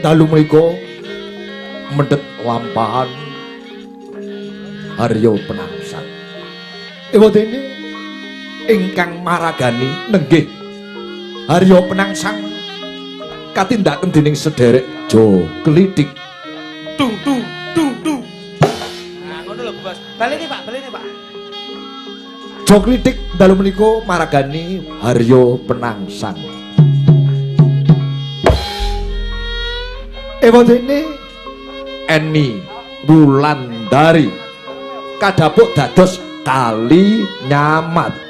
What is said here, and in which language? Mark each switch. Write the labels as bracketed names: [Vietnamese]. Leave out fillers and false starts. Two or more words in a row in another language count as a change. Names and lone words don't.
[Javanese] dalu menika mendhet lampahan Harya Penangsang. Ewadene ingkang maragani nenggih Harya Penangsang katindaken dening sederek Jo Klitik. Tung tung tung tung. Nah, ngono lho, Bos. Baleni, Pak, baleni, Pak. Jo Klitik dalu menika maragani Harya Penangsang. Ewadene Eni Wulandari kadhapuk dados Kali Nyamat.